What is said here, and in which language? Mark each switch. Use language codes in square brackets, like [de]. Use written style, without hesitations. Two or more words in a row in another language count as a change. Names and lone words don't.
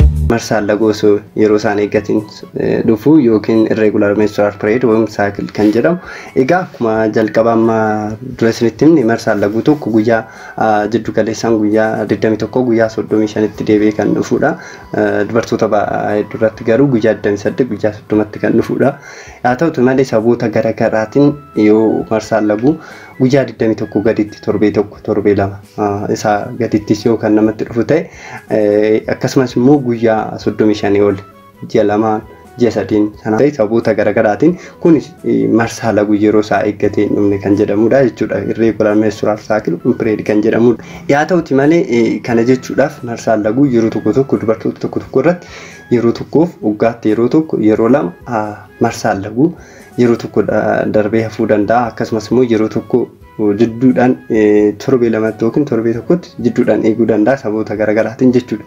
[om] marsaan laguu osoo yeroo isaan eeggatiin dhufu yookiin [en] irregular menstrual period [om] yookiin cycle kan jedhamu. Egaa akkuma jalqaba amma dura isinitti himne marsaan laguu tokko guyyaa jiddu galeessaan guyyaa 21 guyyaa 35tti deebi'ee kan dhufudha. Dubartoota duratti garuu guyyaa 28 guyyaa 30tti kan dhufudha. Haa ta'utu malee sababoota garaagaraatiin yoo marsaan laguu guyyaa 21 gaditti torbee tokko torbee lama isaa gadittis yoo kan namatti dhufu ta'e akkasumas immoo guyyaa 35 ol ji'a lamaan ji'a sadiin sana ta'e sababoota garaagaraatiin kun marsaa laguu yeroo isaa eeggatee hin dhumne kan jedhamudha jechuudha. [en] Irregular menstrual cycle period [om] kan jedhamudha. Haa ta'uti malee kana jechuudhaaf marsaan laguu yeroo tokko dubartoota tokko irratti yeroo tokkoof waggaatti yeroo tokko yeroo lama marsaan laguu yeroo tokko darbee hafuu danda'a. Akkasumas immoo yeroo tokko jidduudhaan torbee lamatti yookiin torbee tokkotti jidduudhaan eeguu danda'a sababoota garaagaraatiin jechuudha.